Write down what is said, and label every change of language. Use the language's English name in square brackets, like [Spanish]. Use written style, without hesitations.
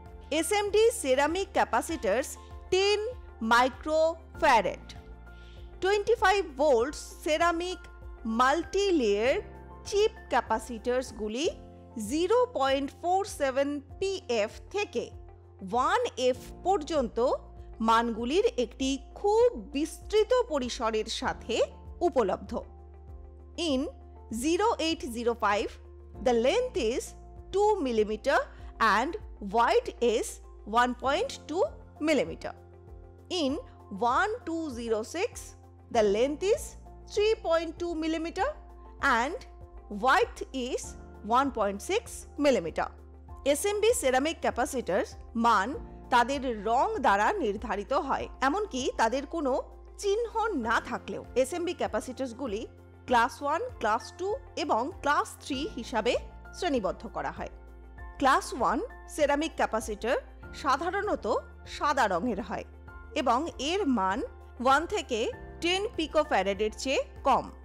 [Bangla] SMD ceramic ক্যাপাসিটরস 10 microfarad, 25 volts ceramic multi layer chip ক্যাপাসিটরসগুলি 0.47 pF থেকে 1F পর্যন্ত মানগুলির একটি খুব বিস্তৃত পরিসরের সাথে উপলব্ধ। [English] In 0805, the length is 2 mm and width is 1.2 mm. In 1206, the length is 3.2 mm and width is 1.6 mm. [Bangla] SMD ceramic capacitor মান তাদের রং দ্বারা নির্ধারিত হয়, এমনকি তাদের কোনো চিহ্ন না থাকলেও। এসএমডি ক্যাপাসিটরসগুলি ক্লাস 1, ক্লাস 2 এবং ক্লাস 3 হিসাবে শ্রেণীবদ্ধ করা হয়। ক্লাস 1 সেরামিক ক্যাপাসিটর সাধারণত সাদা রঙের হয় এবং এর মান 1 থেকে 10 পিকোফ্যারাডের চেয়ে কম।